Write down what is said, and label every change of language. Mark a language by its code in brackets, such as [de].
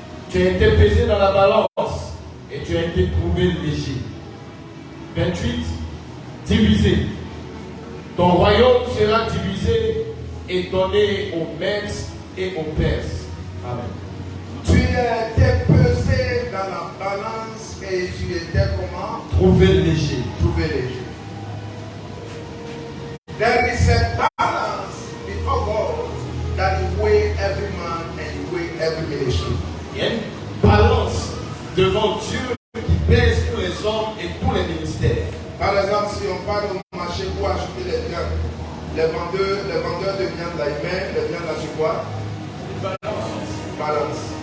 [fr] Tu as été pesé dans la balance et tu as été trouvé léger. 28. Divisé. Ton royaume sera divisé et donné aux Mèdes et aux Perses. Amen. Tu étais pesé dans la balance et tu étais comment? Trouvé léger. Trouvé léger. [en] There is a balance before God that you weigh every man and you weigh every ministry. [fr] Il y a une balance devant Dieu qui pèse pour les hommes et pour les ministères. Par exemple, si on part au marché pour acheter les viandes, les vendeurs de viande là, ils mettent les viandes là sur quoi? Balance.